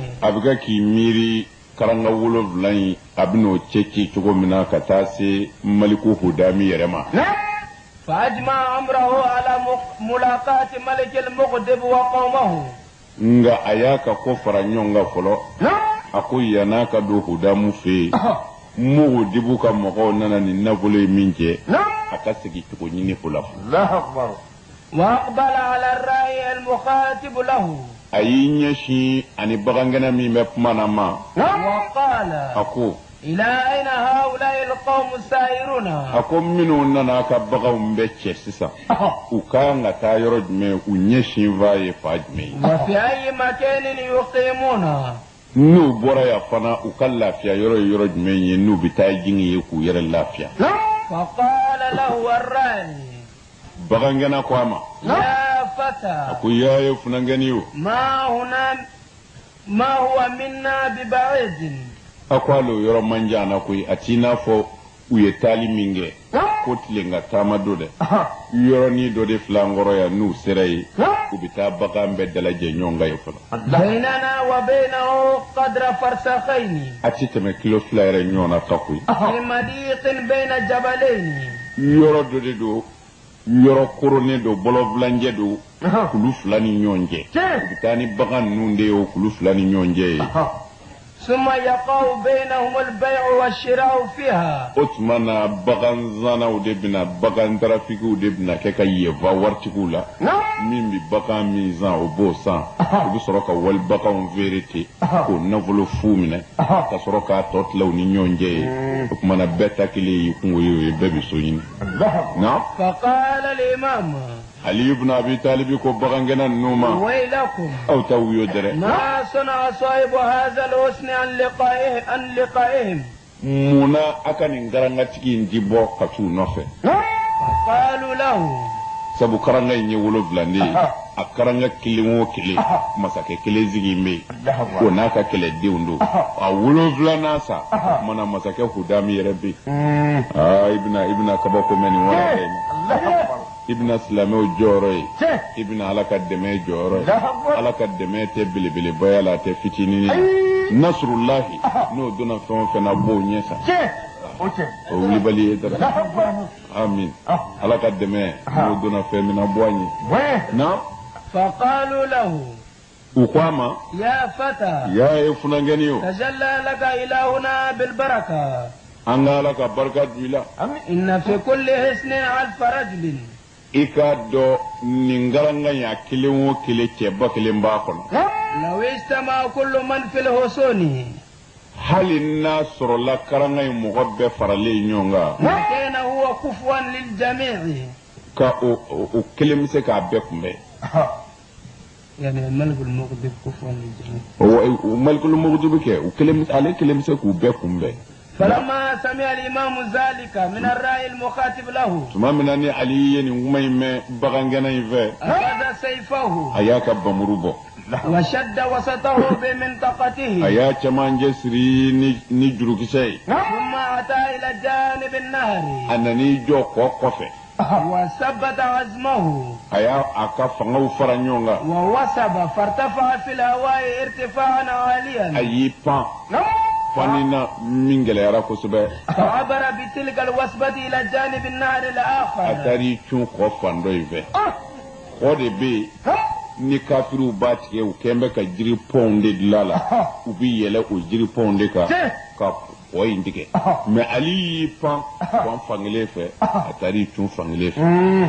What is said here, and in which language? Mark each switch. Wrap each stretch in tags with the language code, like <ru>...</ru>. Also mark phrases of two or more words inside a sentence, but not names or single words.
<bm>a bɛ kɛ k'i miiri karanga 7 in a bɛn'o cɛci cogo min na ka taa se maliku hudami yɛrɛ ma.</bm> <ar>فأجمع أمره على ملاقاة ملك المغضب وقومه.</ar> <bm>nga a y'a ka ko fara ɲɔgɔn kan fɔlɔ. a ko yan'a ka don hudamu fɛ yen. mugudibu ka mɔgɔw nana nin nafolo ye min kɛ. a ka segin cogo ɲini o la.</bm> <ar>وأقبل على الرأي المخاطب له.</ar> <bm>a y'i ɲɛsin ani bagangɛnɛ min bɛ kuma na ma.</bm> <ar>وقال</ar> <bm>a ko.</bm> <ar>إلى أين هؤلاء القوم السائرون؟</ar> <bm>a ko minnu nana ka baganw bɛ cɛ sisan. u kan ka taa yɔrɔ jumɛn u ɲɛsin va ye fa jumɛn ye.</bm> <ar>وفي أي مكان يقيمون؟</ar> <bm>n'u bɔra yan fana u ka lafiya yɔrɔ ye yɔrɔ jumɛn ye n'u bɛ taa jigi ye k'u yɛrɛ lafiya.</bm> <ar>فقال له الراعي</ar> <bm>bagangɛnɛ ko a ma.</bm> <ar>يا</ar> <bm>a</bm> <ar>فتى</ar> <bm>ko y'a ye funangɛni o.</bm> <ar>ما هو منا ببعيد.</ar> <bm>a ko ale o yɔrɔ man jan na koyi a t'i n'a fɔ u ye taali min kɛ ko tile ka taama do dɛ. yɔrɔnin dɔ de filɛ an kɔrɔ yan n'u sera yen u bɛ taa bagan bɛɛ dalajɛ ɲɔgɔn kan ye fɔlɔ.</bm> <ar>بيننا وبينه قدر فرسخين.</ar> <bm>a ti tɛmɛ kilo 2 yɛrɛ ɲɔgɔn na ta koyi.</bm> <ar>في مضيق بين جبلين.</ar> <bm>yɔrɔ dɔ de don yɔrɔ koronnen don bɔlɔbilancɛ don kulu 2 ni ɲɔgɔn cɛ. u bɛ taa ni bagan ninnu de ye o kulu 2 ni ɲɔgɔn cɛ ye.</bm> <ar>ثم يقع بينهم البيع والشراء فيها.</ar> <bm>o tuma na bagan zanaw de bɛna bagan tarafikiw de bɛna kɛ ka yefa waritigiw la. min bɛ bagan min zan o b'o san. u bɛ sɔrɔ ka wali baganw feere ten k'o nafolo fu minɛ ka sɔrɔ k'a tɔ tila u ni ɲɔgɔn cɛ ye. o tuma na bɛɛ ta kelen y'i kungo ye o ye bɛɛ bɛ so ɲini. na</bm> <ar>فقال الإمام</ar> <bm>ali ibn abi talib ko bagangɛnɛ ninnu ma.</bm> <ar>ويلكم</ar> <bm>aw ta wuyo dɛrɛ.</bm> <ar>ما صنع صاحب هذا الحسن عن لقائهم.</ar> <bm>munna a ka nin garangatigi in ti bɔ ka t'u nɔfɛ.</bm> <ar>قالوا له</ar> <bm>sabu karanga in ye 7 de ye. a karanga kelen o kelen masakɛ kelen sigi bɛ yen. o n'a ka kɛlɛdenw don. a 7nan sa. mana masakɛ hudami yɛrɛ bɛ yen. ibina kabako mɛn nin wara kɛ i bɛna silamɛw jɔyɔrɔ ye. i bɛna ala ka dɛmɛ jɔyɔrɔ ye. ala ka dɛmɛ tɛ belebelebaya la a tɛ fitinin ye. nasrullahi n'o donna fɛn o fɛn na b'o ɲɛ sa. o wulibali ye dara. amin. ala ka dɛmɛ n'o donna fɛn min na bɔ an ye. na.</bm> <ar>فقالوا له</ar> <bm>u ko a ma.</bm> <ar>يا فتى</ar> <bm>y'a ye funangɛni o.</bm> <ar>تجلى لك إلهنا بالبركة.</ar> <bm>an ka ala ka barika don i la.</bm> <ar>إن في كل حسن 1000 رجل.</ar> <bm>i k'a dɔn nin garanga in a kelen o kelen cɛba kelen b'a kɔnɔ.</bm> <ar>لو اجتمع كل من في الحصون</ar> <bm>hali n'a sɔrɔla karanga in mɔgɔ bɛɛ faralen ɲɔgɔn kan.</bm> <ar>لكان هو كفوا للجميع.</ar> <bm>ka o kelen bɛ se k'a bɛɛ kunbɛn.</bm> <ar>يعني الملك المغضب كفوا للجميع.</ar> <bm>o malikulu mugudu bɛ kɛ ale kelen bɛ se k'u bɛɛ kunbɛn.</bm> <ar>فلما سمع الإمام ذلك من الرأي المخاطب له</ar> <bm>tuma min na ni ali ye nin kuma in mɛn bagangɛnɛ in fɛ.</bm> <ar>أخذ سيفه</ar> <bm>a y'a ka bamuru bɔ.</bm> <ar>وشد وسطه بمنطقته.</ar> <bm>a y'a cɛmancɛ siri ni jurukisɛ ye.</bm> <ar>ثم أتى إلى جانب النهر</ar> <bm>a nan'i jɔ kɔ kɔfɛ.</bm> <ar>وثبت عزمه</ar> <bm>a y'a ka fangaw fara ɲɔgɔn kan.</bm> <ar>ووثب فارتفع في الهواء ارتفاعا</ar> <bm>a</bm> <ar>عاليا.</ar> <bm>y'i pan. fanina min gɛlɛyara kosɛbɛ.</bm> <ar>فعبر بتلك الوثبة إلى جانب النهر</ar> <bm>a</bm> <ar>الآخر.</ar> <bm>taar'i cun kɔ fan dɔ in fɛ. kɔ de bɛ yen ni kafiriw b'a tigɛ u kɛn bɛ ka jiri pɔnw de dilan la. u bɛ yɛlɛ o jiri pɔnw de kan ka kɔ in tigɛ. mɛ ali y'i pan fan fankelen fɛ a taar'i cun fankelen fɛ.</bm>